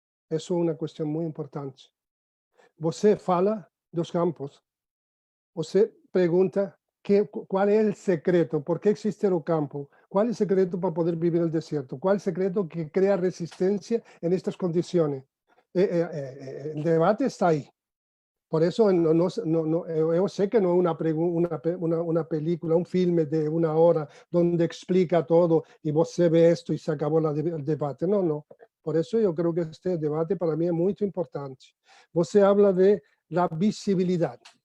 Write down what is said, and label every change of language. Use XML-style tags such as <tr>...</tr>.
<pt>Isso é uma questão muito importante. Você fala dos campos, você pergunta qual é o secreto, por que existe o campo, qual é o secreto para poder viver no deserto, qual é o secreto que cria resistência em estas condições. O debate está aí.</pt> <es>Por eso yo sé que no es una película, un filme de 1 hora donde explica todo y você ve esto y se acabó el debate. No. Por eso yo creo que este debate para mí es muy importante. Você habla de la visibilidad.</es>